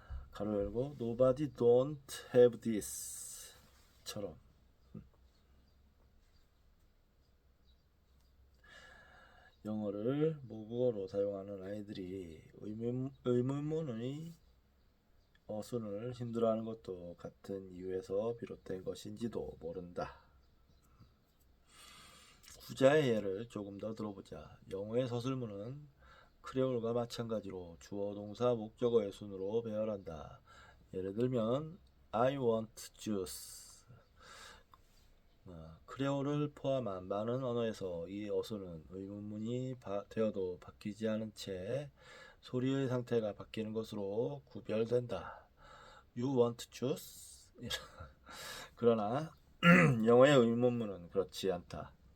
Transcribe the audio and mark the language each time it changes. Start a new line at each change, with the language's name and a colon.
Korean: 가로 열고
English: Nobody don't have this
Korean: 처럼 영어를 모국어로 사용하는 아이들이 의문문의 어순을 힘들어하는 것도 같은 이유에서 비롯된 것인지도 모른다. 후자의 예를 조금 더 들어보자. 영어의 서술문은 크레올과 마찬가지로 주어, 동사, 목적어의 순으로 배열한다.
English: 예를 들면 I want juice.
Korean: 크레올을 포함한 많은 언어에서 이 어순은 의문문이 되어도 바뀌지 않은 채 소리의 상태가 바뀌는 것으로 구별된다.
English: You want juice?
Korean: 그러나 영어의 의문문은 그렇지 않다.